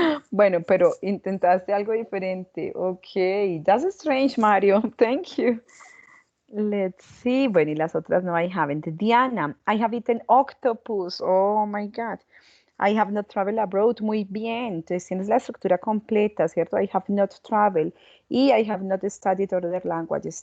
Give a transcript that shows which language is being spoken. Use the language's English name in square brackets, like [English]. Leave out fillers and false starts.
[Spanish] Bueno, pero intentaste algo diferente. [English] Okay, that's strange, Mario. Thank you. Let's see. [Spanish] Bueno, y las otras no, [English] I haven't. Diana, I have eaten octopus. Oh my God. I have not traveled abroad. [Spanish] Muy bien. Entonces tienes la estructura completa, ¿cierto? [English] I have not traveled. Y I have not studied other languages.